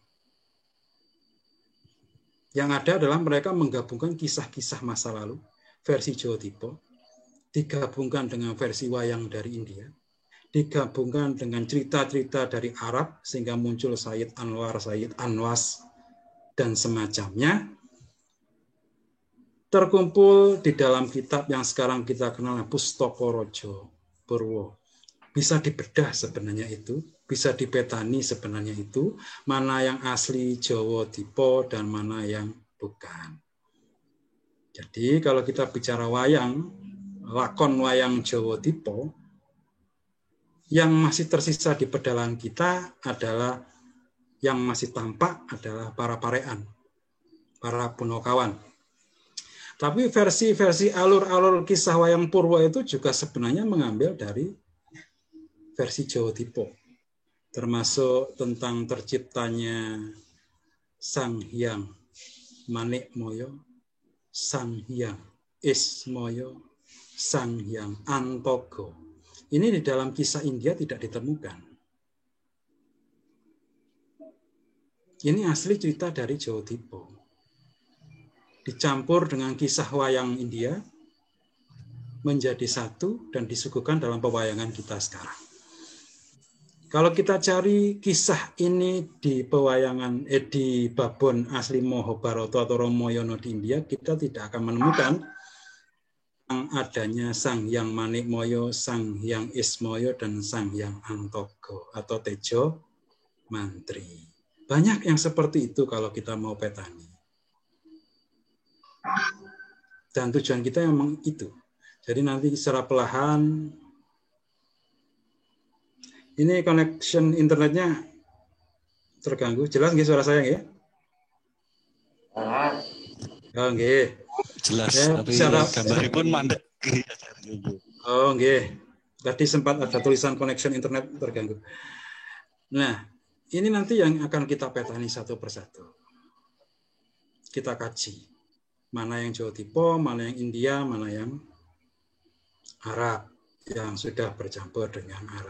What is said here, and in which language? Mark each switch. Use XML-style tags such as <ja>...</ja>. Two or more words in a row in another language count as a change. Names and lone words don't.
<id>Yang ada adalah mereka menggabungkan kisah-kisah masa lalu, versi Jawa Dipa, digabungkan dengan versi wayang dari India, digabungkan dengan cerita-cerita dari Arab, sehingga muncul Sayyid Anwar, Sayyid Anwas, dan semacamnya, terkumpul di dalam kitab yang sekarang kita kenal Pustaka Raja Purwo. Bisa dibedah sebenarnya itu, bisa dipetani sebenarnya itu, mana yang asli Jawa Dipa dan mana yang bukan. Jadi kalau kita bicara wayang, lakon wayang Jawa Dipa, yang masih tersisa di pedalangan kita adalah, yang masih tampak adalah para parean, para Punokawan. Tapi versi-versi alur-alur kisah wayang Purwo itu juga sebenarnya mengambil dari versi Jawa Dipa, termasuk tentang terciptanya Sang Hyang Manikmaya, Sang Hyang Ismaya, Sang Hyang Antoga. Ini di dalam kisah India tidak ditemukan. Ini asli cerita dari Jawa Dipa. Dicampur dengan kisah wayang India menjadi satu dan disuguhkan dalam pewayangan kita sekarang. Kalau kita cari kisah ini di pewayangan di babon asli Mahabharata atau Ramayana di India, kita tidak akan menemukan adanya Sang Hyang Manikmaya, Sang Hyang Ismaya, dan Sang Hyang Antoga atau Tejo Mantri. Banyak yang seperti itu kalau kita mau petani. Dan tujuan kita memang itu. Jadi nanti secara perlahan, ini connection internetnya terganggu. Jelas nggih suara saya nggih? Oh nggih. Jelas, ya, tapi gambarnya pun mandek. Oh nggih. Tadi sempat ada tulisan connection internet terganggu. Nah, ini nanti yang akan kita petani satu persatu. Kita kaji. Mana yang Jawa Dipa, mana yang India, mana yang Arab, yang sudah bercampur dengan Arab.</id>